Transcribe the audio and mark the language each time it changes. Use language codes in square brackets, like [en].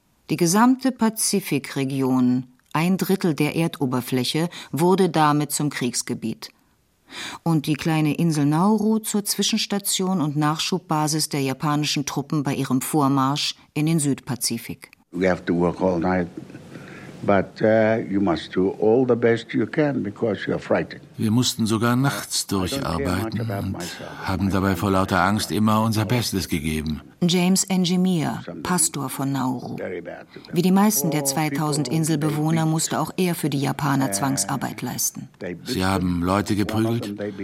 [de] Die gesamte Pazifikregion, ein Drittel der Erdoberfläche, wurde damit zum Kriegsgebiet. Und die kleine Insel Nauru zur Zwischenstation und Nachschubbasis der japanischen Truppen bei ihrem Vormarsch in den Südpazifik. [en] We have to work all night, but you must do all the best you can because you are frightened. [de] Wir mussten sogar nachts durcharbeiten und haben dabei vor lauter Angst immer unser Bestes gegeben. James Engimir, Pastor von Nauru. Wie die meisten der 2000 Inselbewohner musste auch er für die Japaner Zwangsarbeit leisten. Sie haben Leute geprügelt.